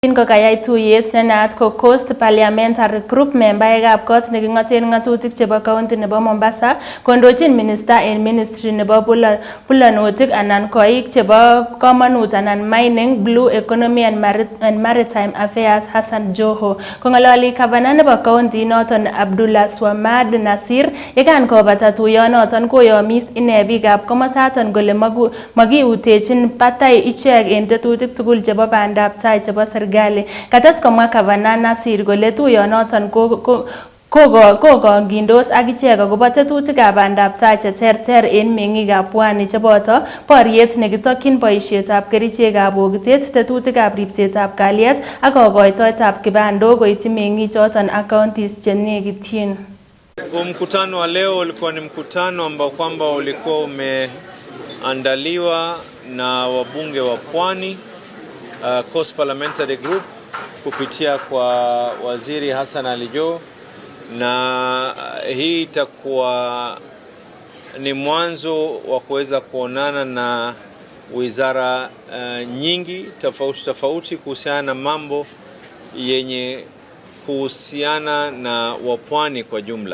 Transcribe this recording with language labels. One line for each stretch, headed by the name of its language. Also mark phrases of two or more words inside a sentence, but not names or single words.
Kalenjin: Ko kayai tuyet ne naat ko Coast Parliamentary Group membaekab kot neking'oten ng'atutik chebo county nebo Mombasa kondochin minister en ministry nebo bulanotik anan koik chebo komonut anan
English: mining, blue economy and maritime affairs
Kalenjin: Hassan Joho. Kong'ololi gavana nebo county noton Abdullah Swamad Nasir yekan kobata tuyonoton koyomis ine biikab komosaton kole magiutechin batai ichek en tetutik tugul chebo bandab tai chebo serikali. Kates komwa gavana Nasir kole tuyonoton kokongindos ak ichek akobo tetutikab bandab tai cheterter en meng'ikab pwani cheboto boriet nekitokyin boisietab kerichekab bokitet, tetutikab ripsetab kalyet ak kokoitoetab kibandok koityi meng'ichoton ak counties chenekityin.
Swahili: Mkutano wa leo ulikuwa ni mkutano ambao kwamba ulikuwa umeandaliwa na wabunge wa Pwani, Coast Parliamentary Group kupitia kwa Waziri Hassan Ali Joho, na hii itakuwa ni mwanzo wa kuweza kuonana na wizara nyingi tofauti kuhusiana na mambo yenye kuhusiana na wapwani kwa jumla.